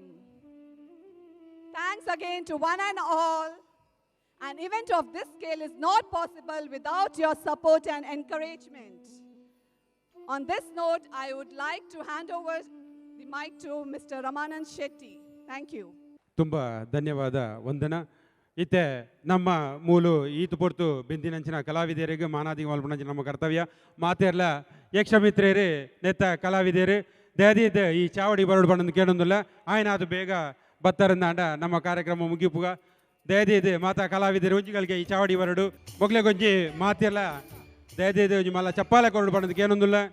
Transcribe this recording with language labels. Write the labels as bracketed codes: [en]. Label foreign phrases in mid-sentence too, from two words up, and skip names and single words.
[en] Thanks again to one and all. An event of this scale is not possible without your support and encouragement. On this note, I would like to hand over the mic to Mr. Ramanand Shetty. Thank you. [kn] ತುಂಬ ಧನ್ಯವಾದ ವಂದನ. [tcy] ಇತ್ತೆ ನಮ್ಮ ಮೂಲು ಈತು ಪೊರ್ತು ಬೆಂದಿನಂಚಿನ ಕಲಾವಿದರಿಗೆ ಮಾನಾದಿ ಮಲ್ಪನಂಚಿನ ನಮ್ಮ ಕರ್ತವ್ಯ ಮಾತೆರ್ಲ ಯಕ್ಷಮಿತ್ರೇರೆ ನೆತ್ತ ಕಲಾವಿದೇರು ದಯದಿದ್ದ ಈ ಚಾವಡಿ ಬರಡು ಬಣ್ಣದ ಕೇಳೊಂದಿಲ್ಲ ಆಯ್ನ ಅದು ಬೇಗ ಬತ್ತರಂದಾಂಡ ನಮ್ಮ ಕಾರ್ಯಕ್ರಮ ಮುಗಿಪುಗ ದಯದಿದ್ದು ಮಾತಾ ಕಲಾವಿದರು ಒಂಜಿಗಳಿಗೆ ಈ ಚಾವಡಿ ಬರಡು ಮೊಗ್ಲೆ ಗೊಂಜಿ ಮಾತೆರ್ಲ ದಯದಿದ್ದು ಒಂಜಿ ಮಲ್ಲ ಚಪ್ಪಾಲೆ ಕೊರಡು ಬಣ್ಣದ ಕೇಳೊಂದಿಲ್ಲ.